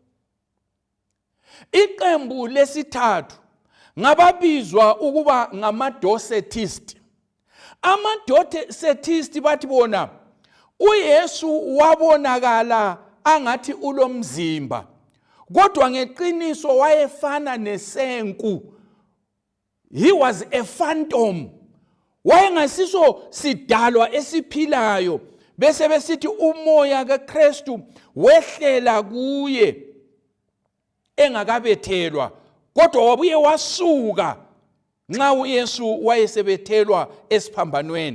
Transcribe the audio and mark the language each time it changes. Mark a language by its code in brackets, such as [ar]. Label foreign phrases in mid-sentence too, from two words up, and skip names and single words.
[nd] Iqembu lesithathu ngababizwa ukuba ngama-Docetists. Ama-Docetists bathi bona uYesu wabonakala angathi ulomzimba, kodwa ngeqiniso wayefana nesenku. [en] He was a phantom. [nd] Wayengasiso sidalwa esiphilayo. Bese besithi umoya kaKrestu wehlela kuye engakabethelwa, kodwa wabuye wasuka nxa uYesu wayesebethelwa esiphambanweni.